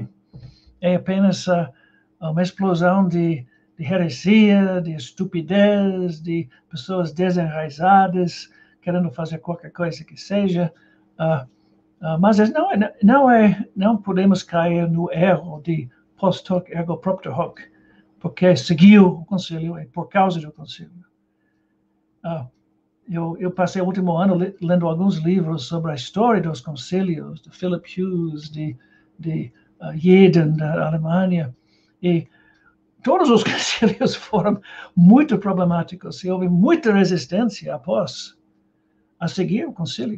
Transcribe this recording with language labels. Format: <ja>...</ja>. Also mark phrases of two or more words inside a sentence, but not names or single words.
<pt>É apenas uma explosão de heresia, de estupidez, de pessoas desenraizadas, querendo fazer qualquer coisa que seja. Mas não podemos cair no erro de</pt> <la>post hoc ergo propter hoc,</la> <pt>porque seguiu o concílio e por causa do concílio. Eu passei o último ano lendo alguns livros sobre a história dos concílios, de Philip Hughes, de Jeden, da Alemanha, e todos os concílios foram muito problemáticos e houve muita resistência após a seguir o concílio.</pt>